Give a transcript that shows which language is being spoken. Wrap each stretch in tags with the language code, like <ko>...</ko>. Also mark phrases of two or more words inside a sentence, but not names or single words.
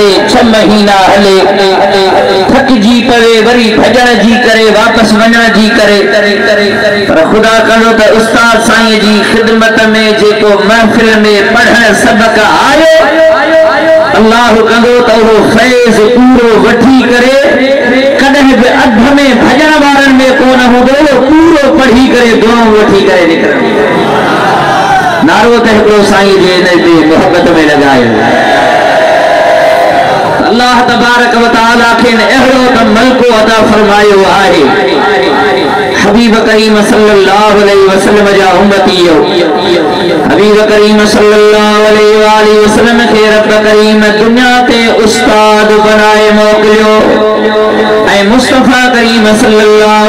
<sd>6 महीना हले थक जी पवे वरी भजन जी करे वापस वञण जी करे पर खुदा करो त उस्ताद साईं जी खिदमत में जेको महफिल में पढ़ण सबक आयो अल्लाह कंदो त वो फैज़ पूरो वठी करे कदे भी अध में भजन वारन में कोन होदो पूरो पढ़ी करे दोनों वठी करे निकरे नारो त हिकिड़ो साईं जे नज़दीक मोहब्बत में लगायो</sd> <ar>الله تبارك وتعالى</ar> <sd>खे अहिड़ो त मलको अता फरमायो आहे हबीब करीम</sd> <ar>صلى الله عليه وسلم</ar> <sd>जा उम्मतियो हबीब करीम</sd> <ar>صلى الله عليه وسلم</ar> <sd>खे रब करीम दुनिया ते उस्ताद बनाए मोकिलियो ऐं मुस्तफा करीम सल्लल्लाहु</sd>